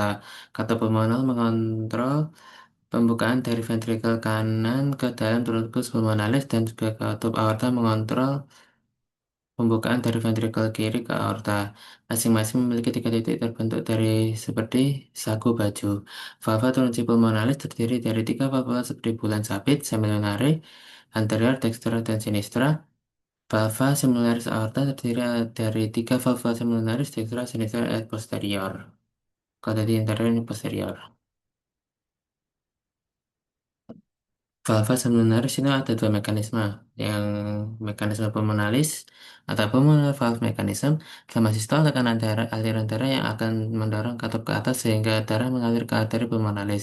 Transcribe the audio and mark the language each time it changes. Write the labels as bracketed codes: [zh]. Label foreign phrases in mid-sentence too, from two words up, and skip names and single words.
[id] Katup pulmonar mengontrol pembukaan dari ventrikel kanan ke dalam trunkus pulmonalis dan juga katup aorta mengontrol pembukaan dari ventrikel kiri ke aorta. Masing-masing memiliki tiga titik terbentuk dari seperti sagu baju. [la] Valva truncii pulmonalis [id] terdiri dari tiga valvula seperti bulan sabit, semilunare, anterior, dexter, dan sinistra. [la] Valva semiluniaris aorta [id] terdiri dari tiga [la] valva semiluniaris, [id] dextra, sinistra, dan posterior. Kalau tadi anterior ini posterior. [la] Valva seminaris [id] itu ada dua mekanisme, yang mekanisme pulmonalis atau [en] pulmonal valve mechanism [id] sama sistol tekanan darah aliran darah yang akan mendorong katup ke atas sehingga darah mengalir ke arteri pulmonalis.